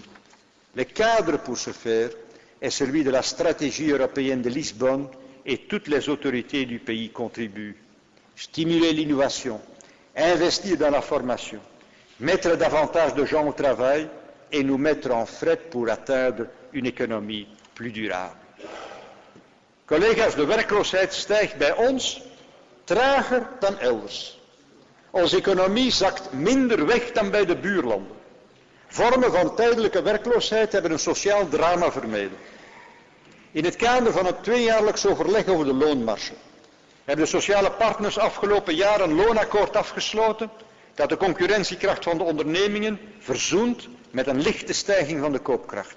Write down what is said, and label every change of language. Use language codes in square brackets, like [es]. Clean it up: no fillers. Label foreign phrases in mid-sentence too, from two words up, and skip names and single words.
[fr] Le cadre pour ce faire est celui de la stratégie européenne de Lisbonne et toutes les autorités du pays contribuent. Stimuler l'innovation, investir dans la formation, mettre davantage de gens au travail et nous mettre en fret pour atteindre une économie plus durable. [nl] Collega's, de werkloosheid stijgt bij ons trager dan elders. Onze economie zakt minder weg dan bij de buurlanden. Vormen van tijdelijke werkloosheid hebben een sociaal drama vermeden. In het kader van het tweejaarlijks overleg over de loonmarge hebben de sociale partners afgelopen jaar een loonakkoord afgesloten dat de concurrentiekracht van de ondernemingen verzoent met een lichte stijging van de koopkracht.